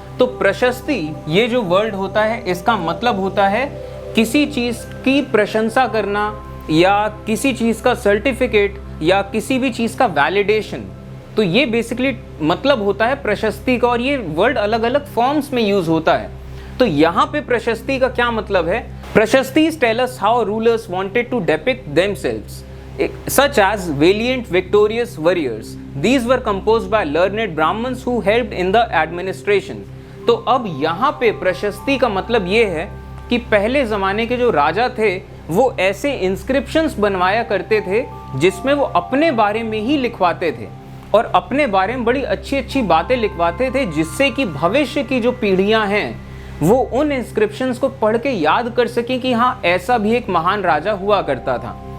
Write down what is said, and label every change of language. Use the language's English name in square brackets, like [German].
[Hindi] तो प्रशस्ति, ये जो वर्ड होता है इसका मतलब होता है किसी चीज की प्रशंसा करना या किसी चीज का सर्टिफिकेट या किसी भी चीज का वैलिडेशन। तो ये बेसिकली मतलब होता है प्रशस्ति का, और ये वर्ड अलग अलग फॉर्म्स में यूज होता है। तो यहाँ पे प्रशस्ति का क्या मतलब है? [English] Prashastis tell us how rulers wanted to depict themselves such as valiant victorious warriors. These were composed by learned Brahmins who helped in the administration. [Hindi] तो अब यहाँ पे प्रशस्ति का मतलब ये है कि पहले ज़माने के जो राजा थे वो ऐसे इंस्क्रिप्शंस बनवाया करते थे जिसमें वो अपने बारे में ही लिखवाते थे और अपने बारे में बड़ी अच्छी अच्छी बातें लिखवाते थे, जिससे कि भविष्य की जो पीढ़ियाँ हैं वो उन इंस्क्रिप्शंस को पढ़ के याद कर सकें कि हाँ, ऐसा भी एक महान राजा हुआ करता था।